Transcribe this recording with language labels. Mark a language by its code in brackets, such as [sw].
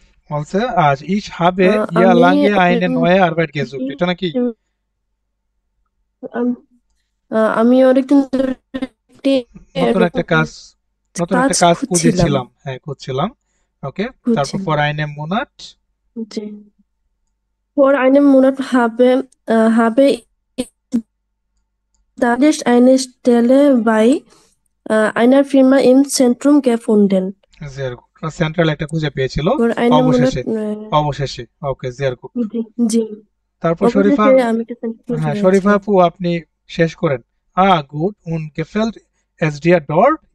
[bn] বলছে আজ [de] ich habe ja [bn] আমি [de] lange eine neue Arbeit gesucht, [bn] এটা নাকি? আমি অনেকদিন ধরে একটি নতুন একটা কাজ, নতুন একটা কাজ খুঁজেছিলাম, হ্যাঁ খুঁজছিলাম। ওকে, তারপর for [de] eine Monat, জি vor einem Monat habe ich dadurch eine Stelle bei einer Firma im Zentrum gefunden. sehr gut, [bn] central একটা খুঁজে পেয়েছিল [de] vor einem Monat [bn] অবশেষে, অবশেষে। ওকে, [de] sehr gut। [bn] জি তারপর শরীফা, অবশেষে আমি একটা চাকরি হ্যাঁ পেয়েছি। শরীফা আপু আপনি শেষ করেন। Good [de] und gefällt es dir dort?